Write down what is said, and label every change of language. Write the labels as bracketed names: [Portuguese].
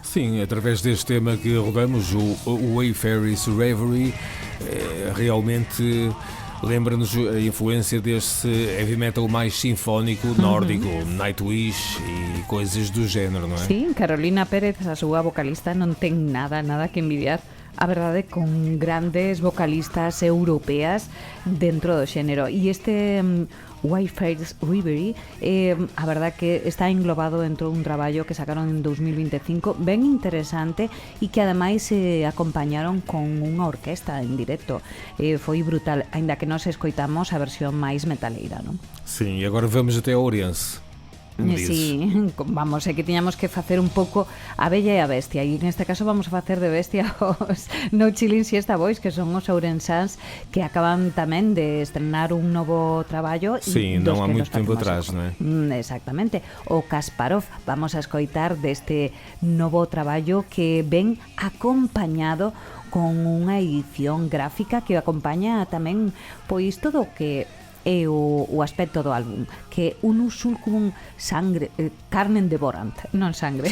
[Portuguese] Sim, através deste tema que rodamos, o Wayfarer's Reverie, realmente lembra-nos a influência desse heavy metal mais sinfónico nórdico, Nightwish e coisas do género, non é? [Galician] Sí, Carolina Pérez, a súa vocalista, non ten nada que envidiar, a verdade, con grandes vocalistas europeas dentro do xénero. E este Wayfarer's Reverie, a verdade que está englobado dentro dun traballo que sacaron en 2025 ben interesante e que ademais acompañaron con unha orquesta en directo. Foi brutal, aínda que nos escoitamos a versión máis metaleira, non? [Portuguese] Sim, e agora vamos até a Ourense. [Galician] Sí, vamos, é que tiñamos que facer un pouco a Bella e a Bestia, e neste caso vamos a facer de Bestia os No Chilling Siesta Boys, que son os ourensáns que acaban tamén de estrenar un novo traballo. Sí, non há moito tempo atrás, non é? Exactamente, o Kasparov. Vamos a escoitar deste novo traballo que ven acompañado con unha edición gráfica que acompaña tamén pois todo o que é o aspecto do álbum, que un sulcum sangre, carnen devorant, non sangre,